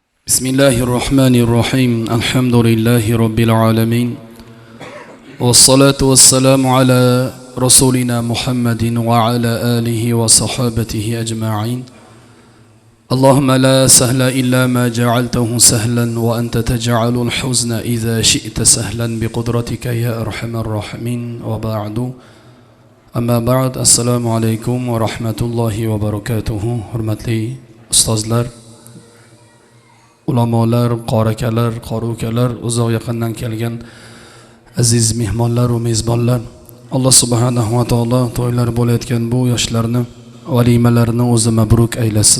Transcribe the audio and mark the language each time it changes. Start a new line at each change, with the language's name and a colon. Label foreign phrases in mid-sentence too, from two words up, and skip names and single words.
Arabic: بسم الله الرحمن الرحيم الحمد لله رب العالمين والصلاة والسلام على رسولنا محمد وعلى آله وصحابته أجمعين اللهم لا سهل إلا ما جعلته سهلا وأنت تجعل الحزن إذا شئت سهلا بقدرتك يا أرحم الراحمين وبعد أما بعد السلام عليكم ورحمة الله وبركاته
Uzbek: hurmatli ustozlar, ulamolar, qorakalar, qorukalar, uzoq yaqindan kelgan aziz mehmonlar va mezbonlar, Alloh
Arabic: سبحانه وتعالى
Uzbek: to'ylar bo'layotgan bu yoshlarni, valimalarini o'zi mabruk aylasin.